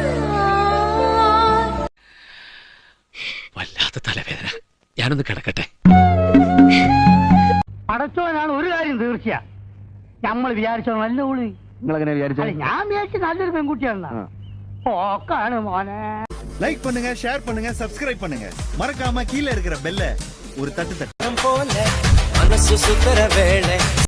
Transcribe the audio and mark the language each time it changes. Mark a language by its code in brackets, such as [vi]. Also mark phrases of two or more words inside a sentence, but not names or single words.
[ml] വല്ലാത്ത തലവേദന. ഞാനൊന്ന് കിടക്കട്ടെ. പടച്ചോനാണ് ഒരു കാര്യം തീർച്ചയാ. നമ്മൾ വിചാരിച്ചോ നല്ല ഉള്ളി. നിങ്ങളെങ്ങനെ വിചാരിച്ചു? ഞാൻ വിചാരിച്ചു നല്ലൊരു പെൺകുട്ടിയാണ്. ഓക്കാണ് മോനെ. [ta] லைக் பண்ணுங்க, ஷேர் பண்ணுங்க, சப்ஸ்கிரைப் பண்ணுங்க. மறக்காம கீழே இருக்கிற பெல்ல ஒரு தட்டு தட்டு.